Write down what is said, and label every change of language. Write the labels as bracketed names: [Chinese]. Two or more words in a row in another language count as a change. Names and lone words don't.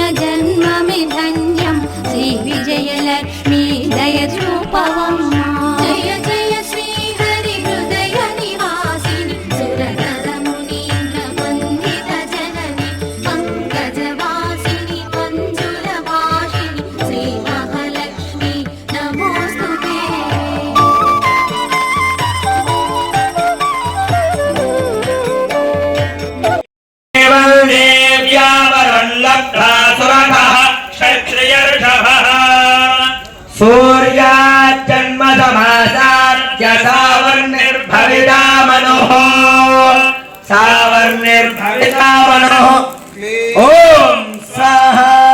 [Telugu] జన్మమి ధన్యం శ్రీ విజయలక్ష్మి దయ చూపవమ్మ జయ జయ శ్రీహరి హృదయ నివాసిని సురనర మునీంద్ర వందిత జనని పంకజవాసిని మంజుల వాసిని శ్రీ మహాలక్ష్మి నమోస్తుతే [Sanskrit] सूर्याजन्म समासाद्य सावर्णिर्भविता मनोः सावर्णिर्भविता मनोः ॐ स्वाहा